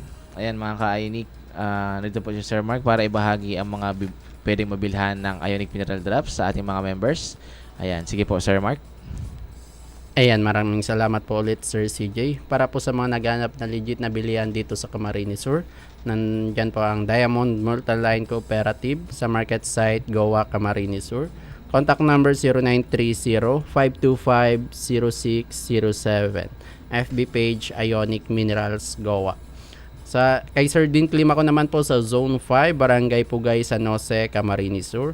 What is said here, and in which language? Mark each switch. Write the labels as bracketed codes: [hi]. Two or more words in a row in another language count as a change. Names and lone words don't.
[tl] Ayan mga ka-Ionic, nandito po si Sir Mark para ibahagi ang mga pwedeng mabilhan ng Ionic Mineral Drops sa ating mga members. Ayan, sige po Sir Mark. Ayan, maraming salamat po ulit Sir CJ. Para po sa mga naghanap na legit na bilihan dito sa Camarines Sur, nandyan po ang Diamond Multiline Cooperative sa [en] market site [tl] Goa, Camarines Sur. [en] Contact number 0930-525-0607. FB page [tl] Ionic Minerals Goa. Sa kay Sir Dean Clima ko naman po sa Zone 5, Barangay Pugay, San Jose, Camarines Sur.